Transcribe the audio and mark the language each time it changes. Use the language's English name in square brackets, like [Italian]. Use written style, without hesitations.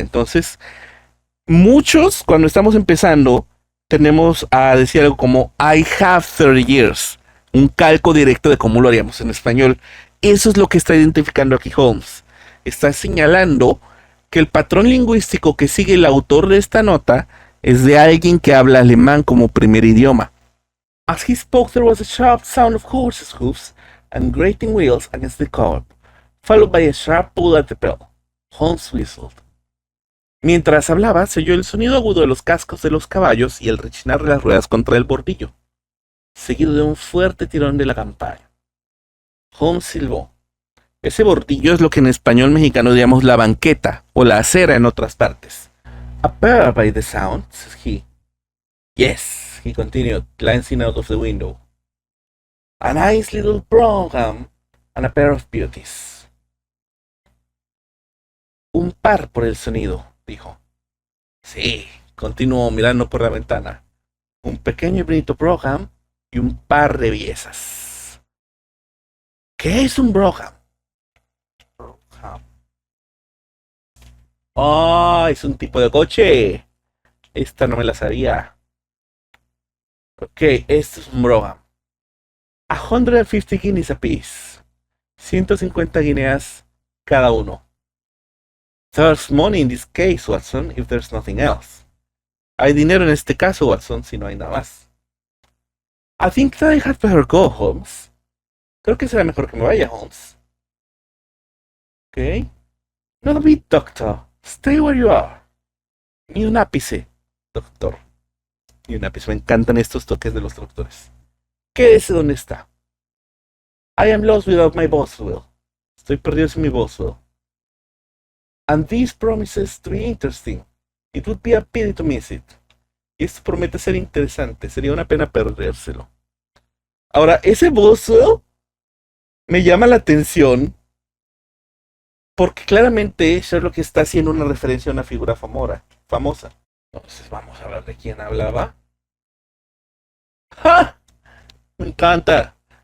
[Spanish] Entonces, muchos cuando estamos empezando, tenemos a decir algo como [English] I have 30 years. [Spanish] Un calco directo de cómo lo haríamos en español. Eso es lo que está identificando aquí Holmes. Está señalando que el patrón lingüístico que sigue el autor de esta nota es de alguien que habla alemán como primer idioma. [English] As he spoke there was a sharp sound of horses' hoofs and grating wheels against the curb. followed by a sharp pull at the bell. Holmes whistled. [Spanish] Mientras hablaba, se oyó el sonido agudo de los cascos de los caballos y el rechinar de las ruedas contra el bordillo, seguido de un fuerte tirón de la campana. Holmes silbó. Ese bordillo es lo que en español mexicano diríamos la banqueta o la acera en otras partes. [English] Appear by the sound, said he. Yes, he continued, glancing out of the window. A nice little brougham and a pair of beauties. [Spanish] Un par por el sonido, dijo. Sí, continuó mirando por la ventana. Un pequeño y bonito brougham y un par de bellezas. ¿Qué es un brougham? Oh, es un tipo de coche. Esta no me la sabía. Ok, esto es un brougham. [English] 150 guineas apiece. [Spanish] 150 guineas cada uno. [English] There's money in this case, Watson, if there's nothing else. [Spanish] Hay dinero en este caso, Watson, si no hay nada más. [English] I think that I had better go, Holmes. [Spanish] Creo que será mejor que me vaya, Holmes. [English] Ok. Not a bit, doctor. Stay where you are. [Spanish] Ni un ápice, doctor. Ni un ápice. Me encantan estos toques de los doctores. Quédese donde está. [English] I am lost without my Boswell. [Spanish] Estoy perdido sin mi Boswell. [English] And this promises to be interesting. It would be a pity to miss it. [Spanish] Y esto promete ser interesante. Sería una pena perdérselo. Ahora, ese Boswell me llama la atención porque claramente Sherlock está haciendo una referencia a una figura famosa. Entonces vamos a ver de quién hablaba. ¡Ja! Me encanta.